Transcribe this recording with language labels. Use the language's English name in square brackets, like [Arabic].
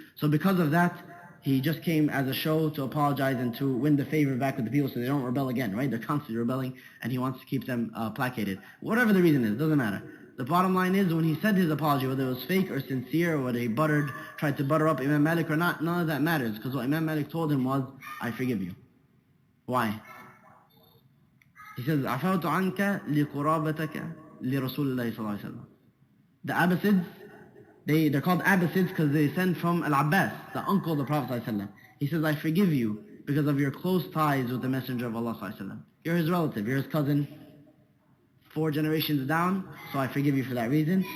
[English] So because of that, he just came as a show to apologize and to win the favor back with the people so they don't rebel again, right? They're constantly rebelling, and he wants to keep them placated. Whatever the reason is, doesn't matter. The bottom line is, when he said his apology, whether it was fake or sincere, or whether he tried to butter up Imam Malik or not, none of that matters, because what Imam Malik told him was, I forgive you. Why? [Arabic] He says, عَفَوْتُ عَنْكَ لِقُرَابَتَكَ لِرَسُولِ اللَّهِ صَلَّى اللَّهُ عَلَيْهِ وسلم. [English] The Abbasids, they're called Abbasids because they descend from Al-Abbas, the uncle of the Prophet ﷺ. He says, I forgive you because of your close ties with the Messenger of Allah ﷺ. You're his relative, you're his cousin, 4 generations down, so I forgive you for that reason.